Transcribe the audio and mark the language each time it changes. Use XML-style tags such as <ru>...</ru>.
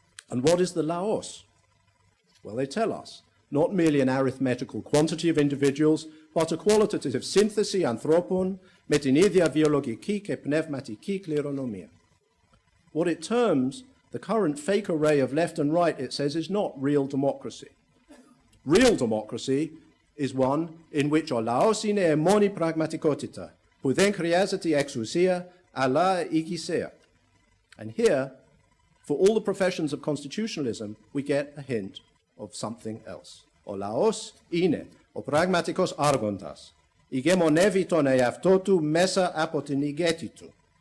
<en>And what is the laos? Well, they tell us, not merely an arithmetical quantity of individuals, but a qualitative</en> <el>synthesi anthropon με την ίδια βιολογική και πνευματική κληρονομία.</el> <en>What it terms the current fake array of left and right, it says, is not real democracy. Real democracy is one in which</en> <el>ο λαός είναι μόνη πραγματικότητα, που δεν χρειάζεται εξουσία, αλλά ηγεσία.</el> <en>And here, for all the professions of constitutionalism, we get a hint of something else.</en> <el>Ο λαός είναι ο πραγματικός άρχοντας. Ηγεμονεύει τον εαυτό του μέσα από την ηγέτη του.</el>